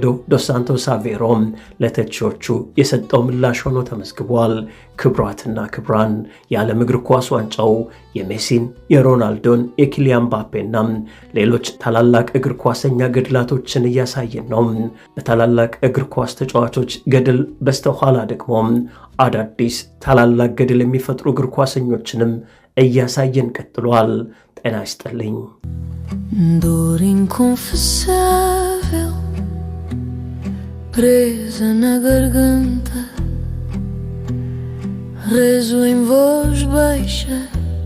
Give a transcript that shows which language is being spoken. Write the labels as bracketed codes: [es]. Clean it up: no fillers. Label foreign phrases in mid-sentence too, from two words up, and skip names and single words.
[am] ዶስ ሳንቶስ አቬሮ ለተቺዎቹ የሰጠው ምላሽ ሆኖ ተመዝግቧል። ክብሯትና ክብራን የዓለም እግር ኳስ ዋንጫው የሜሲን፣ የሮናልዶን፣ የኪሊያን ምባፔና ሌሎች ታላላቅ እግር ኳሰኛ ገድላቶችን እያሳየን ነው። በታላላቅ እግር ኳስ ተጫዋቾች ገድል በስተኋላ ደግሞ አዳዲስ ታላላቅ ገድል የሚፈጥሩ እግር ኳሰኞችንም እያሳየን ቀጥሏል። ጤና ይስጥልኝ። [pt] Dor inconfessável presa na garganta, rezo em voz baixa